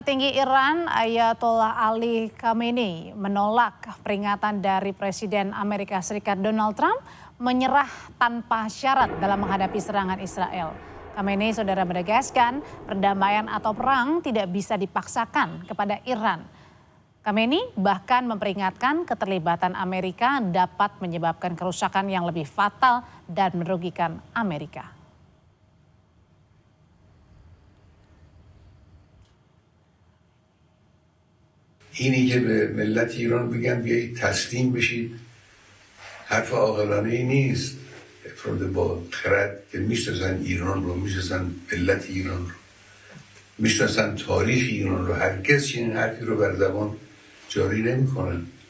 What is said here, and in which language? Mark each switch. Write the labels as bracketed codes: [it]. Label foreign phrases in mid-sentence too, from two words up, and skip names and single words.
[id] Tinggi Iran Ayatollah Ali Khamenei menolak peringatan dari Presiden Amerika Serikat Donald Trump menyerah tanpa syarat dalam menghadapi serangan Israel. Khamenei saudara menegaskan perdamaian atau perang tidak bisa dipaksakan kepada Iran. Khamenei bahkan memperingatkan keterlibatan Amerika dapat menyebabkan kerusakan yang lebih fatal dan merugikan Amerika. [fa] اینی که به ملت ایران بگن بیایید تسلیم بشید حرف عاقلانه ای نیست. افراد با خرد که میشناسن ایران رو، میشناسن ملت ایران رو، میشناسن تاریخ ایران رو، هرگز چنین حرفی رو بر زبان جاری نمیکنن.